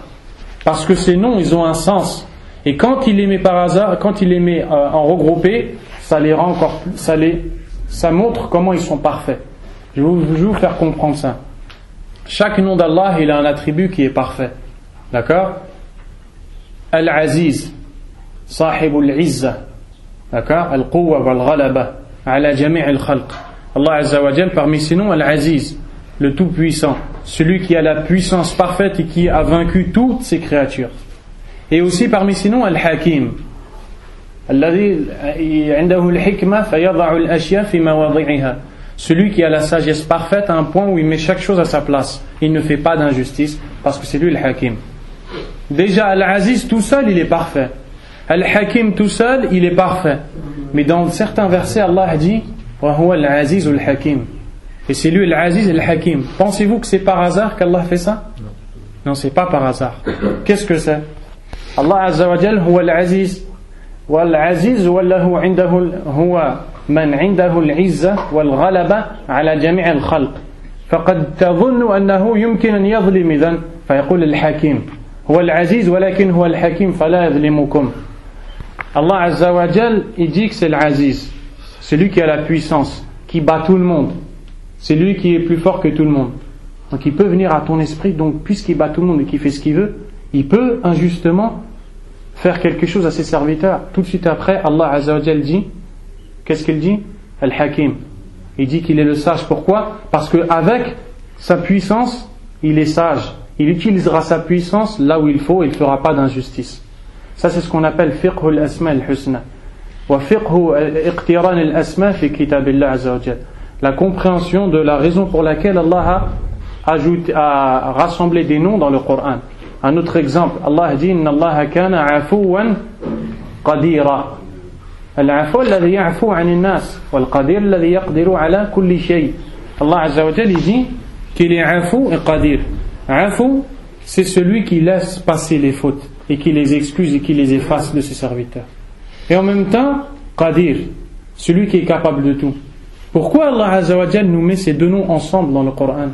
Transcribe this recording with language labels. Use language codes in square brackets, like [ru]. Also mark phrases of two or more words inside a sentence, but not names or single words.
[fr] Parce que ces noms, ils ont un sens. Et quand il les met par hasard, quand il les met en regroupé, ça les rend encore plus, ça montre comment ils sont parfaits. Je vais vous faire comprendre ça. Chaque nom d'Allah, il a un attribut qui est parfait. D'accord? Al-Aziz, [ar] صاحب العزة, [fr] d'accord? [ar] القوة والغلبة على جميع الخلق. الله عز وجل, [fr] parmi ses noms, Al-Aziz, le Tout-Puissant, celui qui a la puissance parfaite et qui a vaincu toutes ses créatures. Et aussi parmi ses noms, Al-Hakim, celui qui a la sagesse parfaite à un point où il met chaque chose à sa place. Il ne fait pas d'injustice parce que c'est lui le Hakim. Déjà Al-Aziz tout seul il est parfait. Al-Hakim tout seul il est parfait. Mais dans certains versets Allah dit [ar] وهو العزيز الحكيم. [fr] Et c'est lui [ar] العزيز الحكيم. [fr] Pensez-vous que c'est par hasard qu'Allah fait ça? Non, c'est pas par hasard. Qu'est-ce que c'est? [ar] الله عز وجل هو العزيز. والعزيز وله عنده هو من عنده العزة والغلبة على جميع الخلق فقد تظن أنه يمكن أن يظلم إذن فيقول الحكيم هو العزيز ولكن هو الحكيم فلا يظلمكم. الله عز وجل [fr] il dit que c'est l'Aziz, celui qui a la puissance, qui bat tout le monde, c'est lui qui est plus fort que tout le monde. Donc il peut venir à ton esprit, donc puisqu'il bat tout le monde et qu'il fait ce qu'il veut, il peut injustement faire quelque chose à ses serviteurs. Tout de suite après, [ar] الله عز وجل [fr] dit, qu'est-ce qu'il dit? Al-Hakim. Il dit qu'il est le sage. Pourquoi? Parce qu'avec sa puissance, il est sage. Il utilisera sa puissance là où il faut et il ne fera pas d'injustice. Ça, c'est ce qu'on appelle [ar] فقه الأسماء الحسنى. وفقه اقتران الأسماء في كتاب الله عز وجل. [fr] La compréhension de la raison pour laquelle Allah a rassemblé des noms dans le Coran. Un autre exemple, Allah dit [ar] إن الله كان عفوا قديرا. العفو الذي يعفو عن الناس والقدير الذي يقدر على كل شيء. الله عز وجل [fr] dit qu'il est afou et qadir. Afou, c'est celui qui laisse passer les fautes et qui les excuse et qui les efface de ses serviteurs. Et en même temps, qadir, celui qui est capable de tout. Pourquoi [ar] الله عز وجل [fr] nous met ces deux noms ensemble dans le Coran?